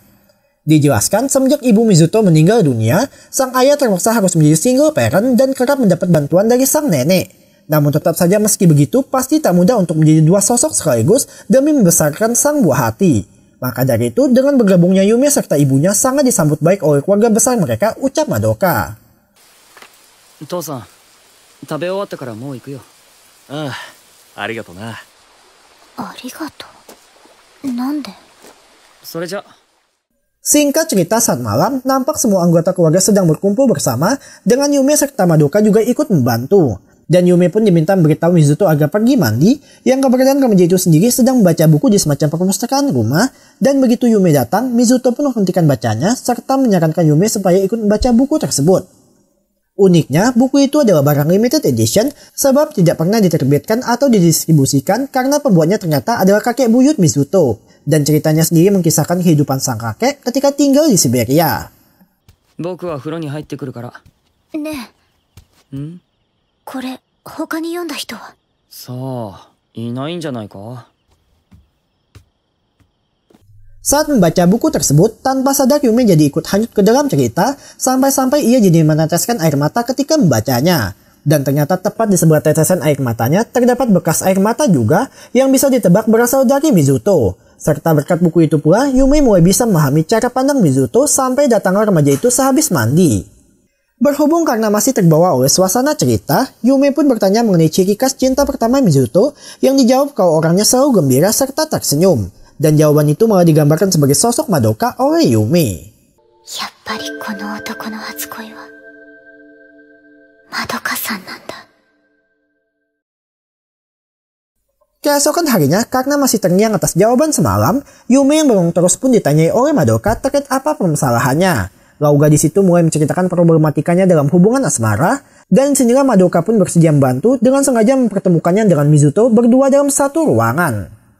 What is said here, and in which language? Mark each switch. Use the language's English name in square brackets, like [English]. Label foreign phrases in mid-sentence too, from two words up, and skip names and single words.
[Indonesian] Dijelaskan, semenjak ibu Mizuto meninggal dunia, sang ayah terpaksa harus menjadi [English] single parent [Indonesian] dan kerap mendapat bantuan dari sang nenek. Namun tetap saja meski begitu, pasti tak mudah untuk menjadi dua sosok sekaligus demi membesarkan sang buah hati. Maka dari itu, dengan bergabungnya Yumi serta ibunya sangat disambut baik oleh keluarga besar mereka, ucap Madoka. [Japanese] 父さん、食べ終わったからもう行くよ。ああ、ありがとな。ありがとう。なんで？それじゃ。 [Indonesian] Singkat cerita, saat malam, nampak semua anggota keluarga sedang berkumpul bersama, dengan Yumi serta Madoka juga ikut membantu. Dan Yumi pun diminta memberitahu Mizuto agar pergi mandi, yang keberadaan remaja itu sendiri sedang membaca buku di semacam perpustakaan rumah, dan begitu Yumi datang, Mizuto pun menghentikan bacanya, serta menyarankan Yumi supaya ikut membaca buku tersebut. Uniknya, buku itu adalah barang [English] limited edition, [Indonesian] sebab tidak pernah diterbitkan atau didistribusikan karena pembuatnya ternyata adalah kakek buyut Mizuto, dan ceritanya sendiri mengisahkan kehidupan sang kakek ketika tinggal di Siberia. [Japanese] 僕は風呂に入ってくるから。ねえ。ん？これ他に読んだ人は？さあ、いないんじゃないか。 [Indonesian] Saat membaca buku tersebut, tanpa sadar Yumi jadi ikut hanyut ke dalam cerita, sampai-sampai ia jadi meneteskan air mata ketika membacanya. Dan ternyata tepat di sebelah tetesan air matanya terdapat bekas air mata juga yang bisa ditebak berasal dari Mizuto. Serta berkat buku itu pula, Yumi mulai bisa memahami cara pandang Mizuto sampai datanglah remaja itu sehabis mandi. Berhubung karena masih terbawa oleh suasana cerita, Yumi pun bertanya mengenai ciri khas cinta pertama Mizuto yang dijawab kalau orangnya selalu gembira serta tersenyum. Dan jawaban itu malah digambarkan sebagai sosok Madoka oleh Yumi. [Japanese] やっぱりこの男の初恋はまどかさんなんだ。 [Indonesian] Keesokan harinya, karena masih terngiang atas jawaban semalam, Yumi yang bengong terus pun ditanyai oleh Madoka terkait apa permasalahannya. Lalu gadis itu mulai menceritakan problematikanya dalam hubungan asmara, Dan sinilah Madoka pun bersedia membantu dengan sengaja mempertemukannya dengan Mizuto berdua dalam satu ruangan.